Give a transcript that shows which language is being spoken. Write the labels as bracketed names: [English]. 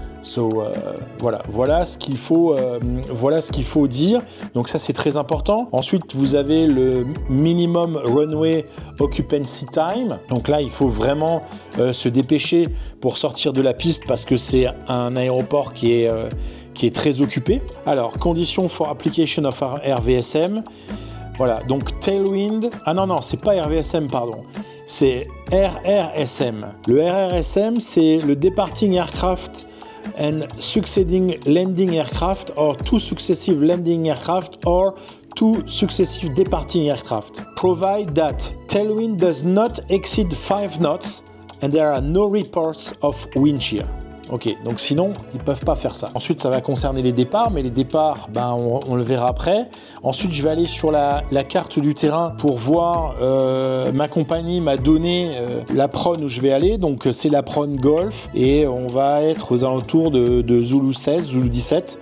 [French] So, voilà ce qu'il faut dire. Donc ça, c'est très important. Ensuite, vous avez le [English] minimum runway occupancy time. [French] Donc là, il faut vraiment se dépêcher pour sortir de la piste parce que c'est un aéroport qui est très occupé. [English] Alors, conditions for application of RVSM. [French] Voilà, donc tailwind. Ah non, c'est pas RVSM, pardon. C'est RRSM. Le RRSM, c'est le [English] departing aircraft and succeeding landing aircraft or two successive landing aircraft or two successive departing aircraft. Provide that tailwind does not exceed 5 knots and there are no reports of wind shear. [French] Ok, donc sinon, ils ne peuvent pas faire ça. Ensuite, ça va concerner les départs, mais les départs, ben, on le verra après. Ensuite, je vais aller sur la carte du terrain pour voir, ma compagnie m'a donné l'apron où je vais aller, donc c'est l'apron Golf, et on va être aux alentours de Zulu 16, Zulu 17.